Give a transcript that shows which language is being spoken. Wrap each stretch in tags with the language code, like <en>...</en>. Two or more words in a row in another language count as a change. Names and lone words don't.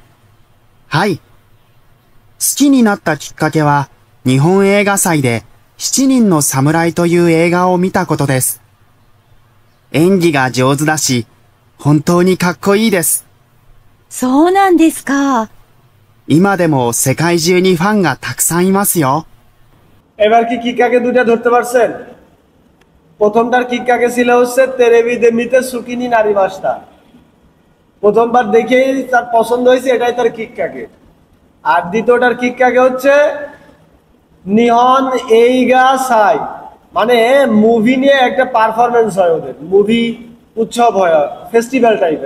<ja>はい。好きになったきっかけは、日本映画祭で7人の侍という映画を見たことです。演技が上手だし、本当にかっこいいです。そうなんですか。今でも世界中にファンがたくさんいますよ。</ja> <bn>এবার কি কিক্কাকে দুটা ধরতে পারছেন? প্রথমটার কিক্কাকে ছিল হচ্ছে</bn> <ja>テレビで 見て 好きに なり ました.</ja> <bn>প্রথমবার দেখেই তার পছন্দ হয়েছে, এটাই তার কিক্কাকে। আর দ্বিতীয়টার কিক্কাকে হচ্ছে</bn> <ja>日本 映画 祭,</ja> <bn>মানে মুভি নিয়ে একটা পারফরমেন্স হয় ওদের, মুভি উৎসব হয়, ফেস্টিভ্যাল টাইপের।</bn>